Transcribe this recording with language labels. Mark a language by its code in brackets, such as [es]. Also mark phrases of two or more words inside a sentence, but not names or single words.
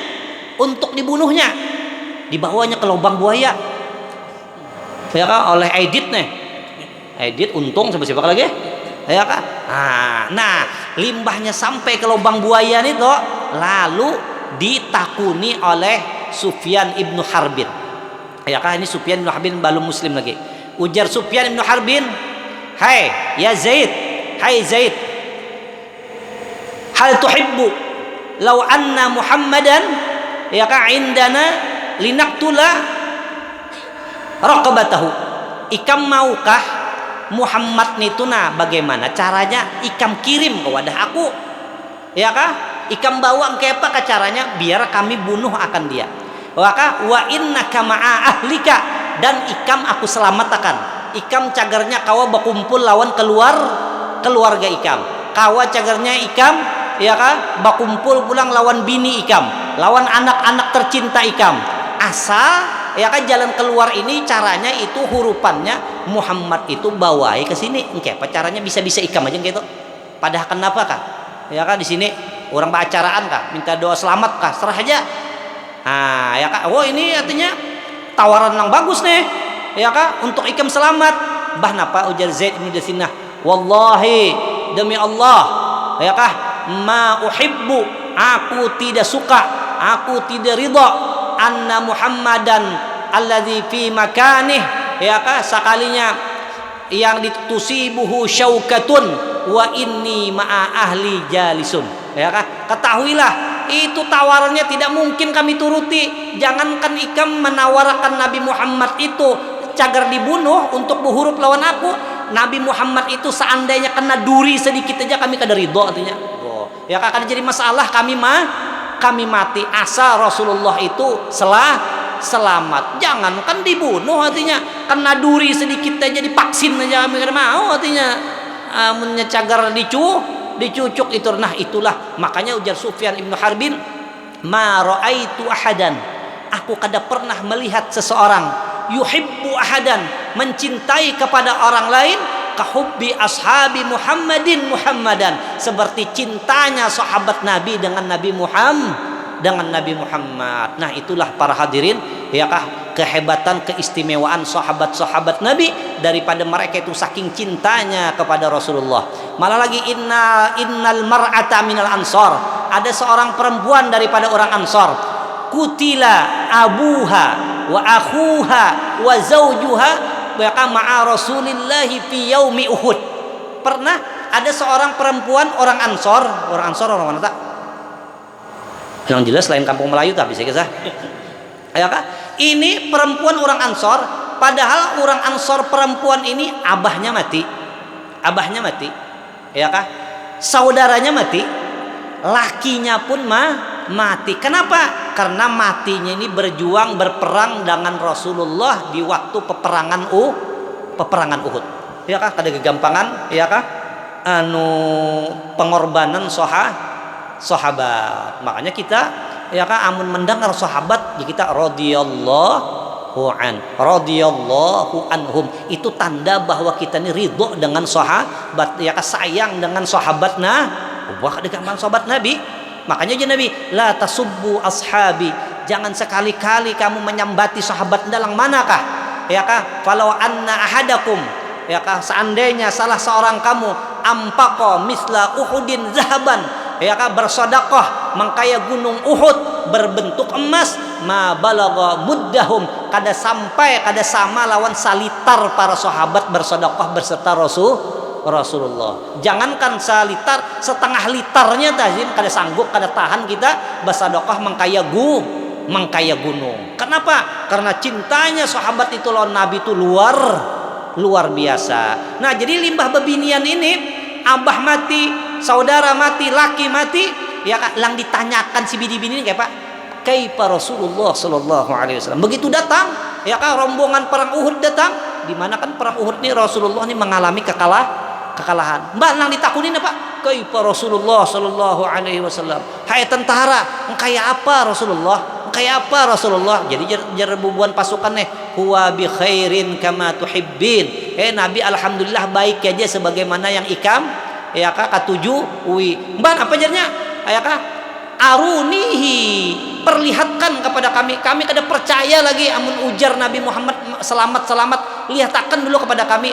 [bjn] dibawanya ke lubang buaya ya kah oleh Aidit untung siapa lagi ya kah nah limbahnya sampai ke lubang buaya itu lalu ditakuni oleh Sufyan ibnu Harbin ya kah ini Sufyan ibnu Harbin belum muslim lagi ujar Sufyan ibnu Harbin hai Zaid [ar] هل تحب لو أن محمداً [bjn] ya kah [ar] عندنا لنقتل رقبته [bjn] ikam maukah Muhammad nituna bagaimana caranya ikam kirim ke wadah aku ya kah ikam bawa kepa ke caranya biar kami bunuh akan dia maka [ar] وإنك مع أهلك [bjn] dan ikam aku selamatkan ikam cagarnya kawa berkumpul lawan keluarga ikam kawa cagarnya ikam ya kah berkumpul pulang lawan bini ikam lawan anak-anak tercinta ikam. Asal ya kan jalan keluar ini caranya itu hurufannya Muhammad itu bawai ke sini. Engke apa caranya bisa-bisa ikam aja gitu. Padahal kenapa kah? Ya kan di sini orang beracaraan kah? Minta doa selamat kah? Serah aja. Nah, ya kan. Oh, ini artinya tawaran yang bagus nih. Ya kan untuk ikam selamat. Bah napa ujar Zaid bin Dasinah. Wallahi demi Allah, ya kah? [ar] ما أحب, [bjn] aku tidak suka, aku tidak ridha [ar] أن محمداً الذي في مكانه, [bjn] ya kah, sekalinya yang [ar] تصيبه شوكة وإني مع أهلي جالس, [bjn] ya kah, ketahuilah itu tawarannya tidak mungkin kami turuti. Jangankan ikam menawarkan Nabi Muhammad itu cagar dibunuh untuk berhuruf lawan aku, Nabi Muhammad itu seandainya kena duri sedikit aja kami kada ridho artinya. Oh, ya kan jadi masalah kami mati asal Rasulullah itu selamat. Jangankan dibunuh artinya kena duri sedikit aja divaksin aja kami kada mau artinya. Menyecagar dicucuk itu. Nah itulah makanya ujar Sufyan ibnu Harbin, [ar] ما رأيت أحداً, [bjn] aku kada pernah melihat seseorang [ar] يحب أحداً, [bjn] mencintai kepada orang lain, [ar] كحب أصحاب محمد, [bjn] seperti cintanya sahabat Nabi dengan Nabi Muhammad. Nah itulah para hadirin, ya kah, kehebatan keistimewaan sahabat-sahabat Nabi, daripada mereka itu saking cintanya kepada Rasulullah. Malah lagi [ar] إن المرأة من الأنصار, [bjn] ada seorang perempuan daripada orang Ansor, [ar] قتل أبوها وأخوها وزوجها مع رسول الله في يوم أحد. [bjn] Pernah ada seorang perempuan orang Ansor orang mana tak? Yang jelas lain kampung Melayu tapi saya kisah. Ya kah? Ini perempuan orang Ansor, padahal orang Ansor perempuan ini abahnya mati. Ya kah? Saudaranya mati, lakinya pun mati. Kenapa? Karena matinya ini berperang dengan Rasulullah di waktu peperangan Uhud. Ya kah? Kada kegampangan, ya kah? Pengorbanan sahabat. Makanya kita, ya kah, amun mendengar sahabat, ya kita [ar] رضي الله عنهم, [bjn] itu tanda bahwa kita ini ridho dengan sahabat, ya kah, sayang dengan sahabat. Wah, kada gampang sahabat Nabi. Makanya aja Nabi, [ar] لا تسبوا أصحابي, [bjn] jangan sekali-kali kamu menyambati sahabat dalam manakah, ya kah, [ar] فلو أن أحدكم, [bjn] ya kah, seandainya salah seorang kamu [ar] أنفق مثل أحد ذهباً, [bjn] ya kah, bersedekah mengkaya gunung Uhud berbentuk emas, [ar] ما بلغ مدهم, [bjn] kada sama lawan salitar para sahabat bersedekah berserta Rasulullah. Jangankan salitar, setengah litarnya tazim kada sanggup, kada tahan kita bersedekah mengkaya gunung. Kenapa? Karena cintanya sahabat itu lawan Nabi itu luar biasa. Nah, jadi limbah bebinian ini, abah mati, saudara mati, laki mati, ya kan, lang ditanyakan si bini-bini ini kayak Pak, [ar] كيف رسول الله صلى الله عليه وسلم. [bjn] Begitu datang, ya kan, rombongan perang Uhud datang, di mana kan perang Uhud ini Rasulullah ini mengalami kekalahan. Mbak nang ditakunin apa? [ar] كيف رسول الله صلى الله عليه وسلم. [bjn] Hai tentara, engkaya apa Rasulullah? Jadi bubuan pasukan [ar] هو بخير كما تحبين. [bjn] Nabi alhamdulillah baik aja sebagaimana yang ikam, ya kah, katuju mbak apa jarnya, ya kah, arunihi, perlihatkan kepada kami kada percaya lagi amun ujar Nabi Muhammad selamat, lihatkan dulu kepada kami.